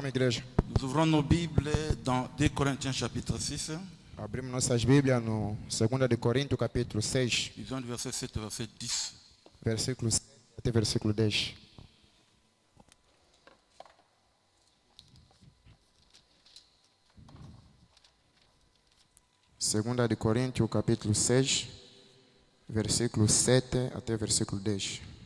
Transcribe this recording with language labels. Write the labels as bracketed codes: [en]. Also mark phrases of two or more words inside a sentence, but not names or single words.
[pt] igreja. [fr] Nous ouvrons nos Bibles dans 2 Corinthiens chapitre 6. [pt] Abrimos nossas Bíblias no 2 de Coríntios, capítulo 6, [fr] Lisons du verset 7 au verset 10. [pt] versículo 7 até versículo 10. Segunda de Coríntios, capítulo 6, versículo 7 até versículo 10.